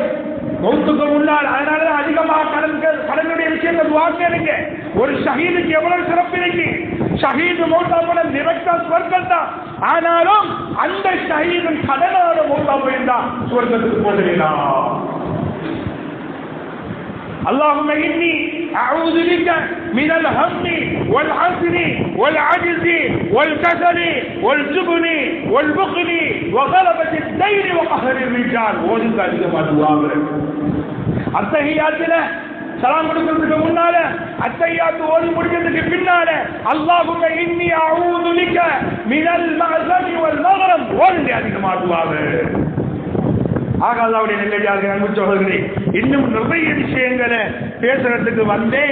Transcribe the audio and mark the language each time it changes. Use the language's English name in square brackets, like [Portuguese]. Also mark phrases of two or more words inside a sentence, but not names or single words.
[Tamil] மௌத்துக்கு முன்னால் அதனால அதிகமாக கடனுடைய விஷயங்கள் வாங்க. ஒரு ஷஹீதுக்கு எவ்வளவு சிறப்பு இருக்கு. ஷஹீது மௌத்தா போன நிரக்டா சுவர்க்கம் தான். ஆனாலும் அந்த ஷஹீதன் கடனோட மௌத்தா போயிருந்தா சுவர்க்கத்துக்கு போகிறீங்களா? [Arabic] اللهم إني أعوذ بك من الهم والحزن والعجز والكسل والجبن والبخل وغلبة الدين وقهر الرجال. وذلك ما دعاء التحيات [Tamil] சலாம் கொடுக்கிறதுக்கு முன்னால அத்தஹியாத்து ஓதி முடிக்கிறதுக்கு பின்னால [Arabic] اللهم إني أعوذ بك من المأثم والمغرم [Tamil] ஓதி அதிகமா துஆவே. ஆக அல்லாஹ்வுடைய நெல்லடியார்களே, அன்பு சகோதரர்களே, இன்னும் நிறைய விஷயங்களை பேசுறதுக்கு வந்தேன்.